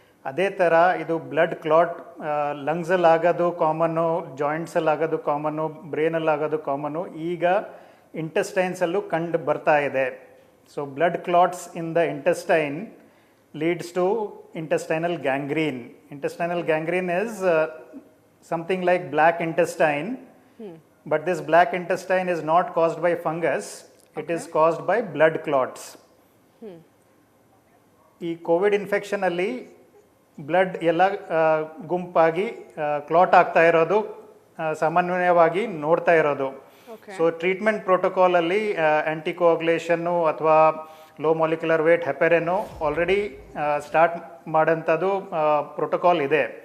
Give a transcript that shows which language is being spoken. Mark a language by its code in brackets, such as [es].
[kn] ಅದೇ ಥರ ಇದು ಬ್ಲಡ್ ಕ್ಲಾಟ್ ಲಂಗ್ಸಲ್ಲಿ ಆಗೋದು ಕಾಮನ್ನು, ಜಾಯಿಂಟ್ಸಲ್ಲಿ ಆಗೋದು ಕಾಮನ್ನು, ಬ್ರೈನಲ್ಲಿ ಆಗೋದು ಕಾಮನ್ನು. ಈಗ ಇಂಟೆಸ್ಟೈನ್ಸಲ್ಲೂ ಕಂಡು ಬರ್ತಾ ಇದೆ. [en] So blood clots in the intestine leads to intestinal gangrene. Intestinal gangrene is something like black intestine, but this black intestine is not caused by fungus. It is caused by blood clots. [kn] ಈ Covid infection ಅಲ್ಲಿ blood ಎಲ್ಲ ಗುಂಪಾಗಿ clot ಆಗ್ತಾ ಇರೋದು ಸಾಮಾನ್ಯವಾಗಿ ನೋಡ್ತಾ ಇರೋದು. So treatment protocol ಅಲ್ಲಿ ಆ್ಯಂಟಿಕೋಆಗ್ಯುಲೇಷನ್ನು ಅಥವಾ low molecular wait ಹೆಪರಿನ್ already start ಮಾಡೋಂಥದ್ದು protocol ಇದೆ.